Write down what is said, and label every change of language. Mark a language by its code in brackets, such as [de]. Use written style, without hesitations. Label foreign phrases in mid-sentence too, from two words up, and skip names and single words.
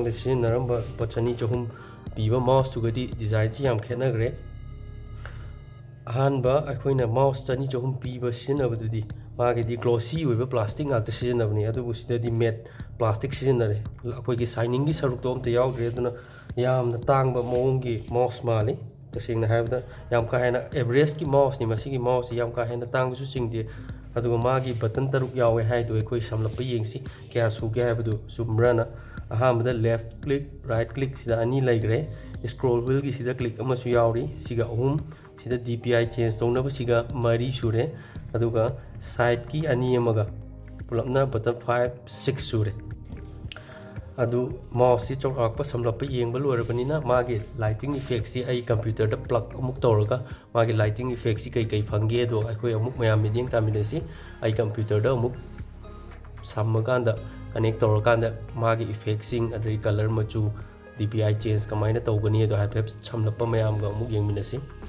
[mni] da sin naramba pachani chahum piba mouse tu gadi design si yam khenagre ahanba akoina mouse chani chahum piba sinabadudi magi di glossy oiba plastic ngakta sisinabani adubu sidadi [en] matte plastic [mni] sisinare akoigi shining gi saruk to amta yaudre aduna yamna tangba mawongi mouse mali tasingna haibda yam ka hena average ki mouse ni masigi mouse yam ka hena tangsu chingde aduga magi button taruk yawe haidu ekoi samlappa yengsi kya suge haibdu sumrana ahambada [en] left click right click [mni] sida ani laigre [en] scroll wheel [mni] gi sida click amasu yauri siga ahum sida DPI change tawnabu siga mari sure aduga side ki ani amaga pulapna button 5 6 sure adu mouse si chokakpa samlappa yengba loirabanina magi [en] lighting effect [mni] si ai computer da plug amuk tawraga magi [en] lighting effect [mni] si kai kai phangge do akoi amuk mayam meeting taminasi ai computer da amuk sammaganda connect tawrakanda magi effect sing adri color machu [en] DPI change [mni] kamaina tawgani do haphep samlappa mayam ga amuk yengminasi